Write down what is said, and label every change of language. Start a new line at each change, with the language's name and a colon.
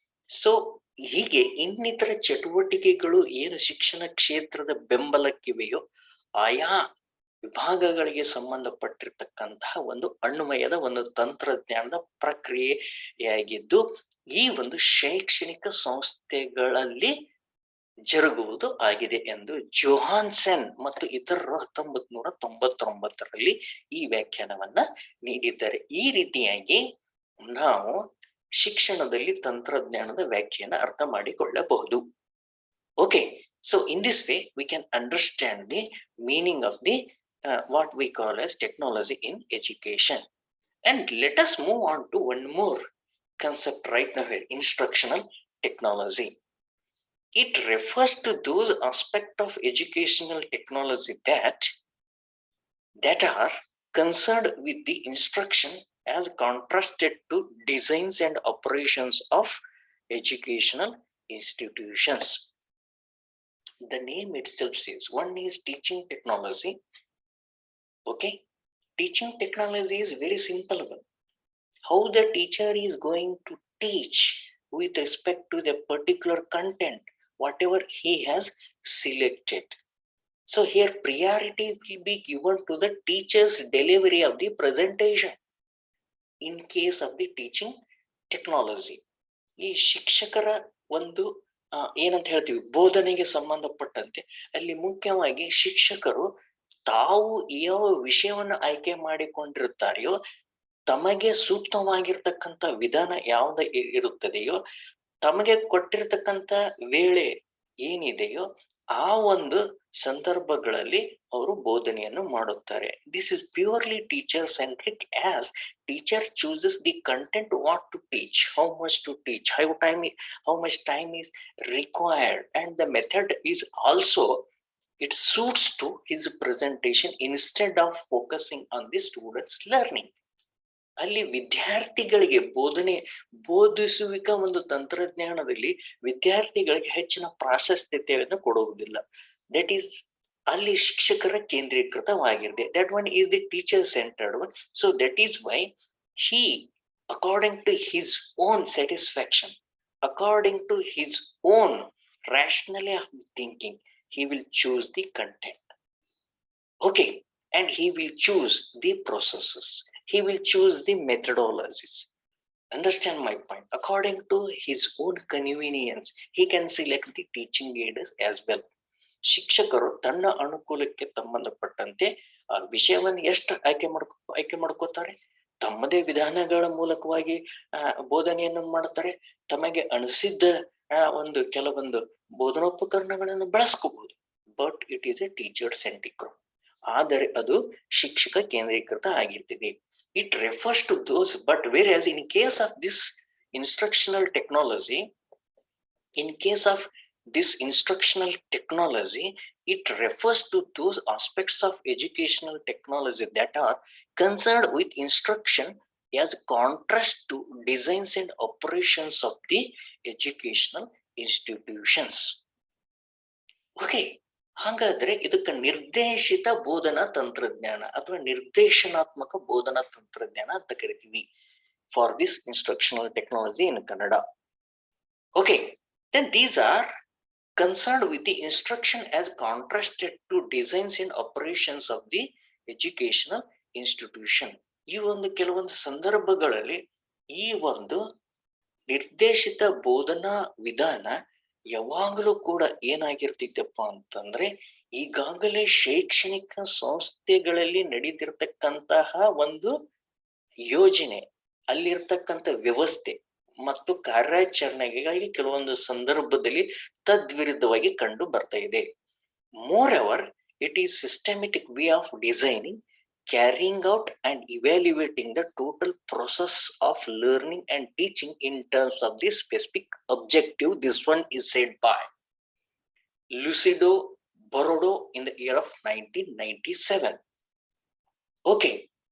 Kannada: So ಹೀಗೆ ಇನ್ನಿತರ ಚಟುವಟಿಕೆಗಳು ಏನು ಶಿಕ್ಷಣ ಕ್ಷೇತ್ರದ ಬೆಂಬಲಕ್ಕಿವೆಯೋ ಆಯಾ ವಿಭಾಗಗಳಿಗೆ ಸಂಬಂಧಪಟ್ಟಿರ್ತಕ್ಕಂತಹ ಒಂದು ಅನ್ವಯದ ಒಂದು ತಂತ್ರಜ್ಞಾನದ ಪ್ರಕ್ರಿಯೆಯಾಗಿದ್ದು ಈ ಒಂದು ಶೈಕ್ಷಣಿಕ ಸಂಸ್ಥೆಗಳಲ್ಲಿ ಜರುಗುವುದು ಆಗಿದೆ ಎಂದು ಜೋಹಾನ್ಸನ್ ಮತ್ತು ಇತರರು 1999ರಲ್ಲಿ ಈ ವ್ಯಾಖ್ಯಾನವನ್ನ ನೀಡಿದ್ದಾರೆ. ಈ ರೀತಿಯಾಗಿ ನಾವು ಶಿಕ್ಷಣದಲ್ಲಿ ತಂತ್ರಜ್ಞಾನದ ವ್ಯಾಖ್ಯೆಯನ್ನು ಅರ್ಥ ಮಾಡಿಕೊಳ್ಳಬಹುದು.
English: Okay, so in this way we can understand the meaning of the what we call as technology in education. And let us move on to one more concept right now here, instructional technology. It refers to those aspects of educational technology that are concerned with the instruction as contrasted to designs and operations of educational institutions. The name itself says one is teaching technology. Okay, teaching technology is very simple one. How the teacher is going to teach with respect to the particular content whatever he has selected. So here priority will be given to the teacher's delivery of the presentation in case of the teaching technology.
Kannada: ಈ ಶಿಕ್ಷಕರ ಒಂದು ಏನಂತ ಹೇಳ್ತೀವಿ ಬೋಧನೆಗೆ ಸಂಬಂಧಪಟ್ಟಂತೆ ಅಲ್ಲಿ ಮುಖ್ಯವಾಗಿ ಶಿಕ್ಷಕರು ತಾವು ಯಾವ ವಿಷಯವನ್ನು ಆಯ್ಕೆ ಮಾಡಿಕೊಂಡಿರುತ್ತಾರೆಯೋ ತಮಗೆ ಸೂಕ್ತವಾಗಿರ್ತಕ್ಕಂಥ ವಿಧಾನ ಯಾವ್ದು ಇರುತ್ತದೆಯೋ ತಮಗೆ ಕೊಟ್ಟಿರ್ತಕ್ಕಂಥ ವೇಳೆ ಏನಿದೆಯೋ ಆ ಒಂದು ಸಂದರ್ಭಗಳಲ್ಲಿ ಅವರು ಬೋಧನೆಯನ್ನು ಮಾಡುತ್ತಾರೆ.
English: This is purely teacher centric as teacher chooses the content what to teach, how much to teach, how much time is required, and the method is also it suits to his presentation instead of focusing on the students learning.
Kannada: ಅಲ್ಲಿ ವಿದ್ಯಾರ್ಥಿಗಳಿಗೆ ಬೋಧಿಸುವಿಕ ಒಂದು ತಂತ್ರಜ್ಞಾನದಲ್ಲಿ ವಿದ್ಯಾರ್ಥಿಗಳಿಗೆ ಹೆಚ್ಚಿನ ಪ್ರಾಶಸ್ತ್ಯತೆಯನ್ನು ಕೊಡುವುದಿಲ್ಲ.
English: that is
Kannada: ಅಲ್ಲಿ ಶಿಕ್ಷಕರ ಕೇಂದ್ರೀಕೃತವಾಗಿದೆ.
English: That one is the teacher centered one. So that is why he, according to his own satisfaction, according to his own rationality of thinking, he will choose the content. Okay, and he will choose the processes, he will choose the methodologies. Understand my point? According to his own convenience, he can select the teaching aids as well.
Kannada: ಶಿಕ್ಷಕರು ತನ್ನ ಅನುಕೂಲಕ್ಕೆ ಸಂಬಂಧಪಟ್ಟಂತೆ ಆ ವಿಷಯವನ್ನು ಎಷ್ಟು ಆಯ್ಕೆ ಮಾಡ್ಕೋತಾರೆ, ತಮ್ಮದೇ ವಿಧಾನಗಳ ಮೂಲಕವಾಗಿ ಬೋಧನೆಯನ್ನು ಮಾಡ್ತಾರೆ, ತಮಗೆ ಅನಿಸಿದ್ದ ಒಂದು ಕೆಲವೊಂದು ಬೋಧನೋಪಕರಣಗಳನ್ನು ಬಳಸ್ಕೋಬಹುದು.
English: but it is a teacher centric,
Kannada: ಆದರೆ ಅದು ಶಿಕ್ಷಕ ಕೇಂದ್ರೀಕೃತ ಆಗಿರ್ತದೆ.
English: It refers to those, but where in case of this instructional technology, in case of this instructional technology, it refers to those aspects of educational technology that are concerned with instruction as contrast to designs and operations of the educational institutions.
Kannada: Okay, ಹಾಗಾದ್ರೆ ಇದಕ್ಕೆ ನಿರ್ದೇಶಿತ ಬೋಧನಾ ತಂತ್ರಜ್ಞಾನ ಅಥವಾ ನಿರ್ದೇಶನಾತ್ಮಕ ಬೋಧನಾ ತಂತ್ರಜ್ಞಾನ ಅಂತ ಕರಿತೀವಿ.
English: For this instructional technology in Kannada. Okay, then these are concerned with the instruction as contrasted to designs and operations of the educational institution.
Kannada: ಈ ಒಂದು ಕೆಲವೊಂದು ಸಂದರ್ಭಗಳಲ್ಲಿ ಈ ಒಂದು ನಿರ್ದೇಶಿತ ಬೋಧನಾ ವಿಧಾನ ಯಾವಾಗಲೂ ಕೂಡ ಏನಾಗಿರ್ತಿತ್ತಪ್ಪ ಅಂತಂದ್ರೆ ಈಗಾಗಲೇ ಶೈಕ್ಷಣಿಕ ಸಂಸ್ಥೆಗಳಲ್ಲಿ ನಡೀತಿರ್ತಕ್ಕಂತಹ ಒಂದು ಯೋಜನೆ, ಅಲ್ಲಿರ್ತಕ್ಕಂಥ ವ್ಯವಸ್ಥೆ ಮತ್ತು ಕಾರ್ಯಾಚರಣೆಗಾಗಿ ಕೆಲವೊಂದು ಸಂದರ್ಭದಲ್ಲಿ ತದ್ವಿರುದ್ಧವಾಗಿ ಕಂಡು ಬರ್ತಾ ಇದೆ.
English: Moreover, it is systematic way of designing, carrying out and evaluating the total process of learning and teaching in terms of the specific objective. This one is said by Lucido Borodo in the year of 1997. Okay.